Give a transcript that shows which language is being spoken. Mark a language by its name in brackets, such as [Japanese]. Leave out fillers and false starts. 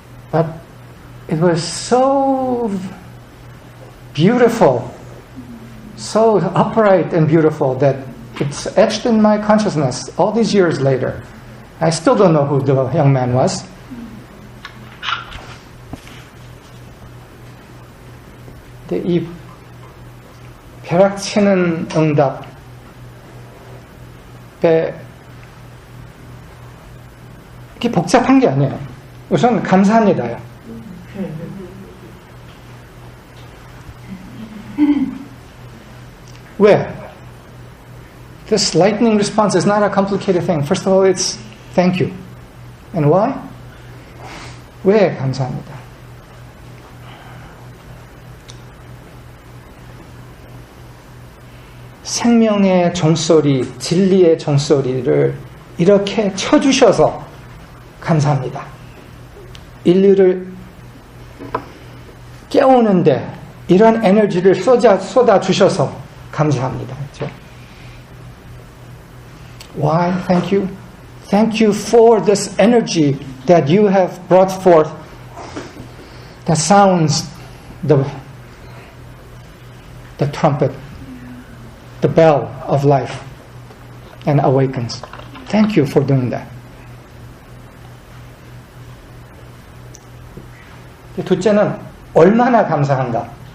[English] But it was so beautiful, so upright and beautiful that it's etched in my consciousness all these years later. I still don't know who the young man was. [Korean] 근데 이 벼락치는 응답에 이게 복잡한 게 아니에요. 우선 감사합니다요. 왜? [English] This lightning response is not a complicated thing. First of all, it's thank you. And why? [Korean] 왜 감사합니다. 생명의 종소리, 진리의 종소리를 이렇게 쳐주셔서 감사합니다. 인류를 깨우는데 이런 에너지를 쏟아주셔서 감사합니다. 그렇죠? [English] Why? Thank you. Thank you for this energy that you have brought forth that sounds the trumpet, the bell of life and awakens. Thank you for doing that. [Korean] 둘째는 얼마나 감사한가.